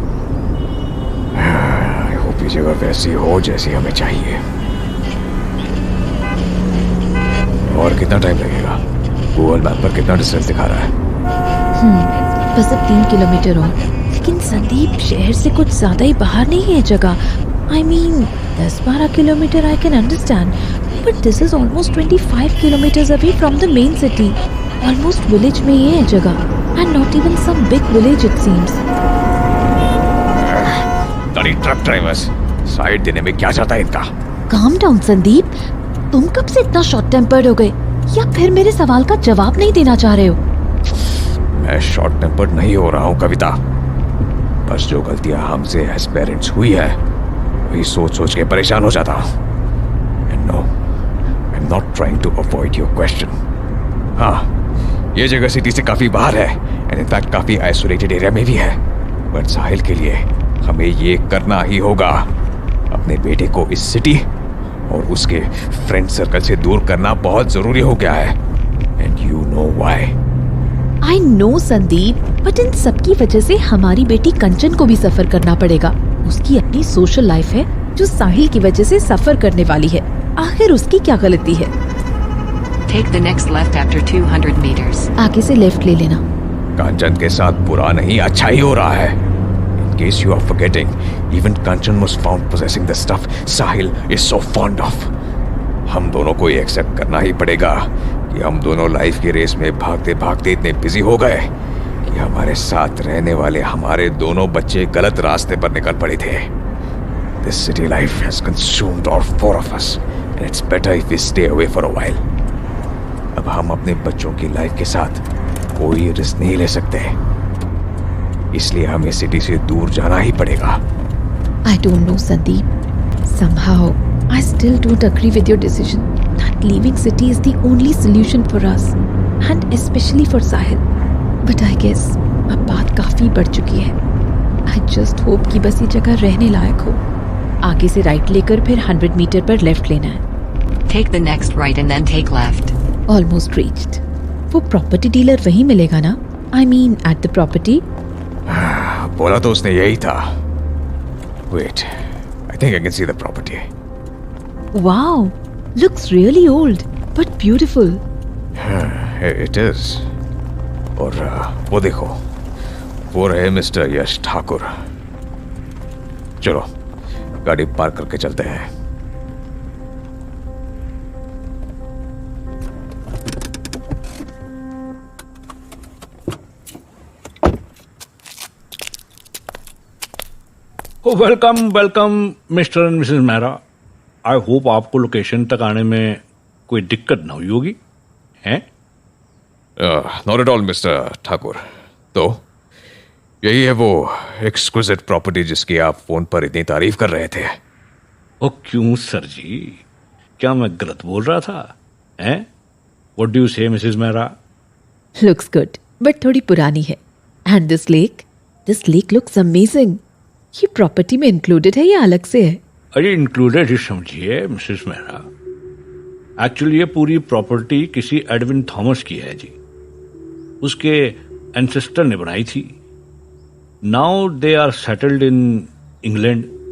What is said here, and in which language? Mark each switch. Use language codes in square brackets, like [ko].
[en] I hope [hi] ये जगह वैसी हो जैसी हमें चाहिए। और कितना टाइम लगेगा? गूगल मैप पर कितना डिस्टेंस दिखा रहा है? बस अब 3 किलोमीटर और। लेकिन संदीप, शहर से कुछ ज्यादा ही बाहर नहीं है जगह। [en] I mean, 10-12 kilometre I can understand, but this is almost 25 kilometers away from the main city. Almost village [hi] में ही है जगह, [en] and not even some big village it seems. [hi] गाड़ी ट्रक ड्राइवर्स साइड देने में क्या चाहता है इनका? [en] Calm down [hi] संदीप, तुम कब से इतना शॉर्ट टेम्पर्ड हो गए, या फिर मेरे सवाल का जवाब नहीं देना चाह रहे हो? मैं शॉर्ट टेम्पर्ड नहीं हो रहा हूँ कविता, बस जो गलतियां हमसे एज पेरेंट्स हुई है वही सोच सोच के परेशान हो जाता हूँ। [en] And no, I'm not trying to avoid your question. [hi] हाँ, ये जगह सिटी से काफी बाहर है, [en] and in fact [hi] काफी आइसोलेटेड एरिया में भी है, बट साहिल के लिए हमें ये करना ही होगा। अपने बेटे को इस सिटी और उसके फ्रेंड सर्कल से दूर करना बहुत जरूरी हो गया है, [en] and you know why. I know [hi] Sandeep, but in सब की वजह से हमारी बेटी कंचन को भी सफर करना पड़ेगा। उसकी अपनी सोशल लाइफ है जो साहिल की वजह से सफर करने वाली है। आखिर उसकी क्या गलती है? [en] Take the next left after 200 meters. [hi] आगे से लेफ्ट ले लेना। कंचन के साथ बुरा नहीं अच्छा ही हो रहा है। [en] In case you are forgetting, even Kanchan was found possessing the stuff Sahil is so fond of. [hi] हम दोनों को ये एक्सेप्ट करना ही पड़ेगा कि हम दोनों लाइफ की रेस में भागते भागते इतने बिजी हो गए कि हमारे साथ रहने वाले हमारे दोनों बच्चे गलत रास्ते पर निकल पड़े थे। [en] This city life has consumed all 4 of us, and it's better if we stay away for a while. [hi] अब हम अपने बच्चों की लाइफ के साथ कोई रिस्क नहीं ले सकते, इसलिए हमें सिटी से दूर जाना ही पड़ेगा। [en] I don't know Sandeep, somehow I still don't agree with your decision that leaving city is the only solution for us, and especially for Sahil. But I guess [hi] अब बात काफी बढ़ चुकी है। [en] I just hope [hi] कि बस ये जगह रहने लायक हो। आगे से राइट लेकर फिर 100 मीटर पर लेफ्ट लेना है। [en] Take the next right and then take left. Almost reached. [hi] वो प्रॉपर्टी डीलर वहीं मिलेगा ना? [en] I mean at the property. [hi] बोला तो उसने यही था। [en] Wait, I think I can see the property. Wow, looks really old but beautiful. It is. [hi] और वो देखो, वो रहे मिस्टर यश ठाकुर। चलो गाड़ी पार्क करके चलते हैं। Welcome welcome mister and Mrs Mehra. [en] I hope [hi] आपको लोकेशन तक आने में कोई दिक्कत ना हुई होगी, हैं? [en] Not at all Mr Thakur. [hi] तो यही है वो एक्सक्लूसिव प्रॉपर्टी जिसकी आप फोन पर इतनी तारीफ कर रहे थे। ओ क्यों सर जी, क्या मैं गलत बोल रहा था? हैं? [en] What do you say Mrs Mehra? Looks good, but [hi] थोड़ी पुरानी है। [en] And this lake looks amazing. [hi] ये प्रॉपर्टी में इंक्लूडेड है या अलग से है? अरे इंक्लूडेड ही समझिए मिसेस मेहरा। एक्चुअली ये पूरी प्रॉपर्टी किसी एडविन थॉमस की है जी। उसके एंसेस्टर ने बनाई थी। [en] Now they are settled in England.